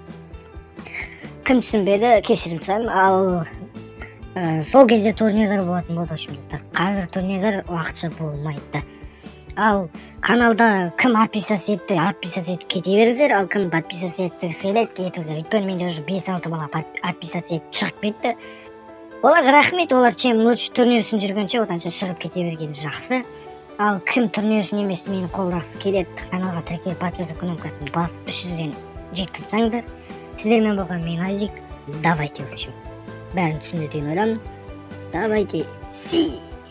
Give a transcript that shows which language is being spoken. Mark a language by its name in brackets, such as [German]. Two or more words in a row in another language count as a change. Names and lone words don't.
[Kazakh] Кім түсінбеді, кешірім сұраймын. Ал сол кезде турнирлер болатын болды, [Russian] в общем, [Kazakh] достар. Қазір турнирлер уақытша болмайды. Ал каналда кім подписаться етіп кете беріңіздер, ал кім подписаться етті келеді, кетіңіздер. Өйткені менде уже 5-6 бала подписаться етіп шығып кетті. Оларға рахмет, олар [Russian] чем лучше [Kazakh] турнир үшін жүргенше, отанша шығып кете бергені жақсы. Ал кім турнир үшін емес, мені қолдағысы келеді, каналға тіркеліп подписаться кнопкасын басып 300-ден жеткізсеңдер. Сіздермен болған мен Ажик. [Russian] Давайте, в общем. [Kazakh] Бәрін түсінді деген ойламын. [Russian] Давайте.